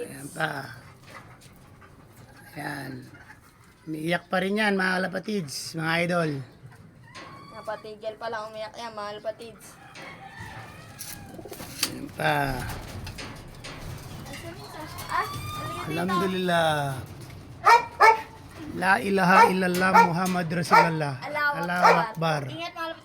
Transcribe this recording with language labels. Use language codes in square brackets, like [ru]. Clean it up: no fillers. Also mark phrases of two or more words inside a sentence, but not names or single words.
[tl] Ayan pa. Ayan. Umiiyak pa rin yan mga kalapatids, mga idol. Napatigil pa lang umiyak yan mga labatids. Ayan pa. Ah, halika dito. Alhamdulillah. [ar] لا إله إلا الله محمد رسول الله. [tl] Allahu [ar] الله أكبر. [tl] Ingat